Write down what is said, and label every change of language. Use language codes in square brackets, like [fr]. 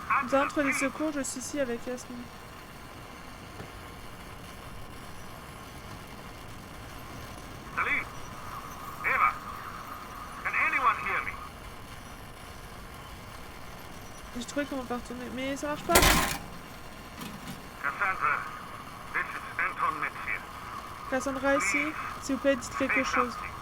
[fr] D'entre les secours, je suis ici avec Yasmine. [en] Salim, Eva, can anyone hear me? [fr] J'ai trouvé comment pas retourner, mais ça marche pas. [en] Cassandra, this is Anton Metzger. [fr] Cassandra ici, s'il vous plaît, dites quelque chose.